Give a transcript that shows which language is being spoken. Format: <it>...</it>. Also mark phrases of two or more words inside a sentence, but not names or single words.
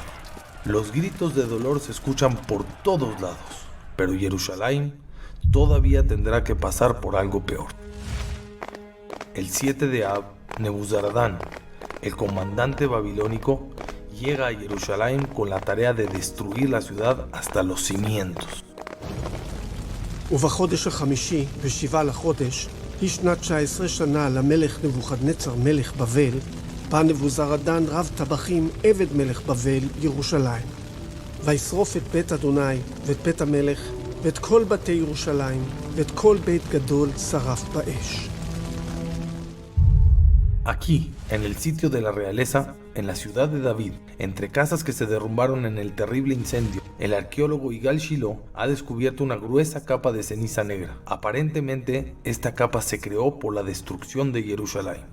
<es>Los gritos de dolor se escuchan por todos lados, pero Jerusalén todavía tendrá que pasar por algo peor. El 7 de Av, Nebuzaradán, el comandante babilónico, llega a Jerusalén con la tarea de destruir la ciudad hasta los cimientos.</es> <he>ובחודש החמישי, ב7 לחודש, היא שנת 19 שנה למלך נבוכדנצר מלך בבל, בא נבוזרדן רב טבחים עבד מלך בבל ירושלים. וישרוף את בית אדוני ואת בית המלך ואת כל בתי ירושלים ואת כל בית גדול שרף באש.</he> <es>Aquí, en el sitio de la realeza, en la ciudad de David, entre casas que se derrumbaron en el terrible incendio, el arqueólogo Yigal Shiloh ha descubierto una gruesa capa de ceniza negra. Aparentemente, esta capa se creó por la destrucción de Jerusalén.</es>